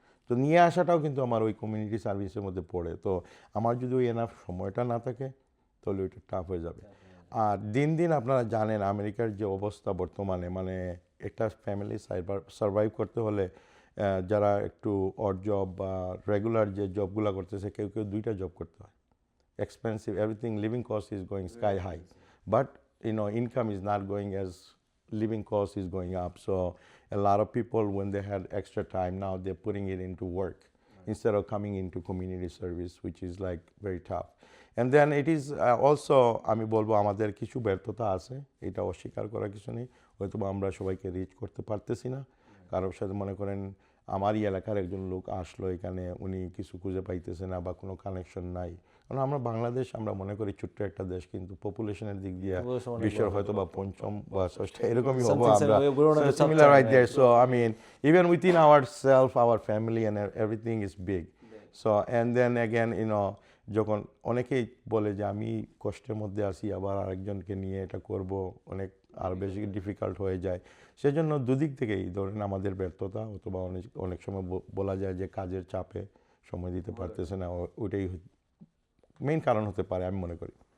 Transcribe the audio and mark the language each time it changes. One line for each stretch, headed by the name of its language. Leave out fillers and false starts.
Bangla: তো নিয়ে আসাটাও কিন্তু আমার ওই কমিউনিটি সার্ভিসের মধ্যে পড়ে। তো আমার যদি ওই এনাফ সময়টা না থাকে, তাহলে ওইটা টাফ হয়ে যাবে। আর দিন দিন আপনারা জানেন আমেরিকার যে অবস্থা বর্তমানে, মানে একটা ফ্যামিলি সার্ভাইভ করতে হলে যারা একটু অড জব বা রেগুলার যে জবগুলো করতেছে, কেউ কেউ 2টা জব করতে হয়।
English: Expensive, everything, living cost is going sky high. But income is not going as living cost is going up. So a lot of people, when they had extra time, now they're putting it into work instead of coming into community service, which is like very tough. And then it is also,
Bangla: আমি বলবো আমাদের কিছু ব্যর্থতা আছে, এটা অস্বীকার করার কিছু নেই। হয়তো আমরা সবাইকে রিচ করতে পারতেছি না। কারোর সাথে মনে করেন আমারই এলাকার একজন লোক আসলো এখানে, উনি কিছু খুঁজে পাইতেছে না বা কোনো কানেকশন নাই। কারণ আমরা বাংলাদেশ, আমরা মনে করি ছোট্ট একটা দেশ, কিন্তু পপুলেশনের দিক দিয়ে বিশ্বের হয়তো বা 5ম বা 6টা এরকমই হবো আমরা,
English: similar right there. So I mean, even within ourselves, our family and everything is big. So and then again,
Bangla: যখন অনেকেই বলে যে আমি কষ্টের মধ্যে আছি, আবার আরেকজনকে নিয়ে এটা করব, অনেক আর বেশি ডিফিকাল্ট হয়ে যায়। সেজন্য দুদিক থেকেই ধরেন আমাদের ব্যর্থতা, অথবা অনেক সময় বলা যায় যে কাজের চাপে সময় দিতে পারতেছে না, ওইটাই মেইন কারণ হতে পারে আমি মনে করি।